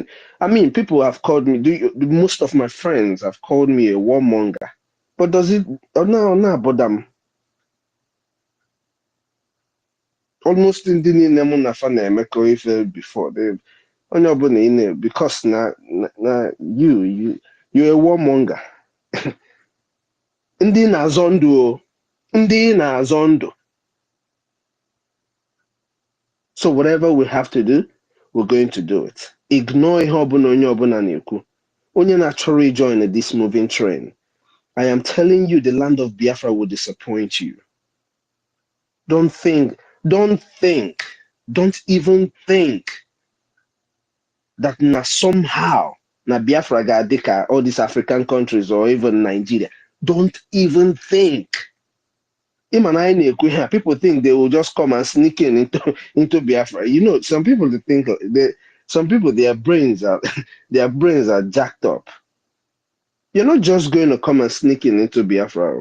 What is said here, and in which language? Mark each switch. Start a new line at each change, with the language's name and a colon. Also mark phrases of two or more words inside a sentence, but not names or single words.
English: I mean, people have called me, most of my friends have called me a warmonger. But does it, no, but almost in the name of Emeka before they because now you're a warmonger.
Igbo: Ndị na-azọ ndụ.
English: So whatever we have to do, we're going to do it. Ignore
Igbo: ihe ọbụla onye ọbụla na-ekwu. Onye na-achọrọ
English: join this moving train. I am telling you, the land of Biafra will disappoint you. Don't even think that somehow
Igbo: Biafra ga-adịka
English: all these African countries or even Nigeria. Don't even think. People think they will just come and sneak into Biafra. You know, some people think their brains are jacked up. You're not just going to come and sneak into Biafra.